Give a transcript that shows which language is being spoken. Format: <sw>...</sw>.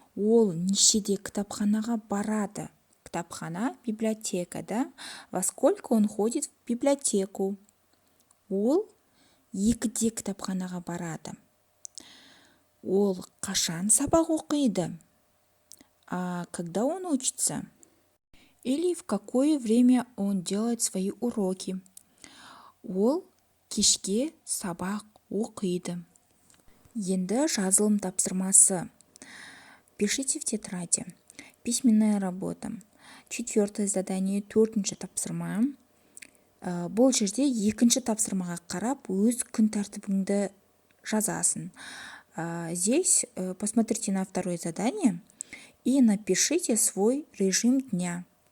<kk>Ол нешеде кітапханаға барады?</kk> <ru>Кітапхана, библиотека, да? Во сколько он ходит в библиотеку?</ru> <kk>Ол 2:00 кітапханаға барады. Ол қашан сабақ оқиды?</kk> <ru>Когда он учится? Или в какое время он делает свои уроки?</ru> <kk>Ол кешке сабақ оқиды. Енді жазылым тапсырмасы.</kk> <ru>Пишите в тетради. Письменная работа. 4-е задание,</ru> <kk>4-ші тапсырма. Бұл жерде 2-ші тапсырмаға қарап, өз күн тәртібіңді жазасың.</kk> <ru>Здесь посмотрите на 2-е задание и напишите свой режим дня.</ru>